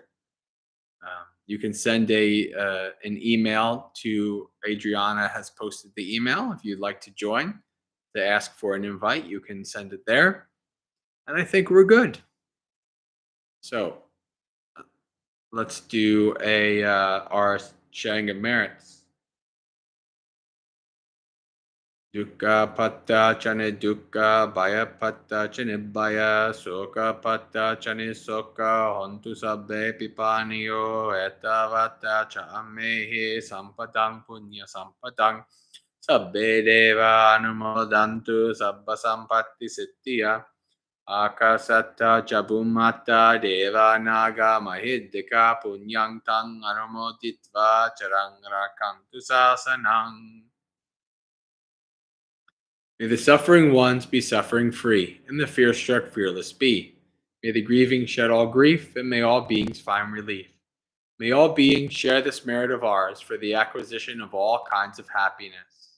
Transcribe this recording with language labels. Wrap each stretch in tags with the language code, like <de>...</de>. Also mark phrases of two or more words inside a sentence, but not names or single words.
<en>You can send an email to Adriana has posted the email if you'd like to join to ask for an invite. You can send it there, and I think we're good. So let's do our Shanghai Merits.</en> <pi>Dukkha patta chane dukkha, bhaya patta chane bhaya, soka patta chane soka, hontu sabbe pipaniyo, etavata cha ammehi sampadang punya sampadang, sabbe deva anumodantu sabba sampatti siddhya, akasatta jabumata deva naga mahiddhika punyang tang anumoditva charang rakantu sasanang.</pi> <en>May the suffering ones be suffering free, and the fear-struck fearless be. May the grieving shed all grief, and may all beings find relief. May all beings share this merit of ours for the acquisition of all kinds of happiness.</en>